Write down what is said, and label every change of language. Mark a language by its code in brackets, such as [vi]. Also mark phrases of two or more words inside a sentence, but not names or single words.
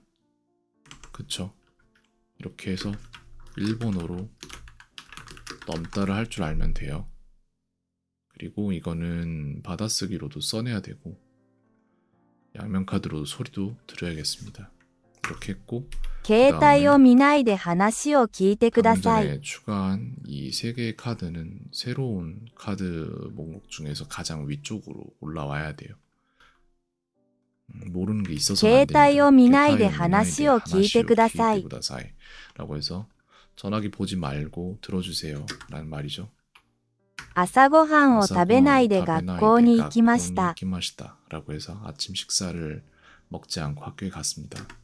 [ko] 그쵸? 이렇게 해서 일본어로 넘다를 할 줄 알면 돼요. 그리고 이거는 받아쓰기로도 써내야 되고 양면카드로 소리도 들어야겠습니다. 이렇게 했고 [ja] 携帯を見ないで話を聞いてくだ [ko] 방금 [ja] さい [ko] 전에 추가한 이 세 개의 카드는 새로운 카드 목록 중에서 가장 위쪽으로 올라와야 돼요. 모르는 게 있어서 안 됩니다. [ja] 携帯を見ないで話を聞いてください [ko] 라고 해서 전화기 보지 말고 들어주세요 라는 말이죠. [ja] 朝ごはんを食べないで学校に行きました。 [ko] 라고 해서 아침 식사를 먹지 않고 학교에 갔습니다.